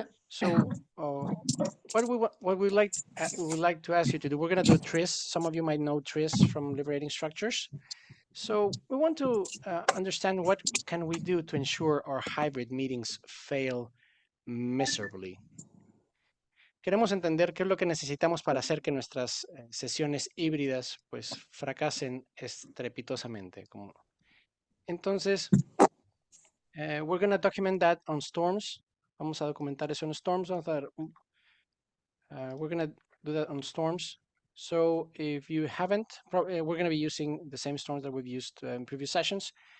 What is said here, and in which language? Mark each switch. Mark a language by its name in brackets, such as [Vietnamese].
[English] So what we would like to ask you to do, we're going to do TRIS. Some of you might know TRIS from Liberating Structures. So we want to understand what can we do to ensure our hybrid meetings fail miserably. [Spanish] Queremos entender qué es lo que necesitamos para hacer que nuestras sesiones híbridas pues fracasen estrepitosamente. Entonces, [English] we're going to document that on Stormz. [Spanish] Vamos a documentar eso en Stormz. [English] We're going to do that on Stormz. So if you haven't, we're going to be using the same Stormz that we've used in previous sessions.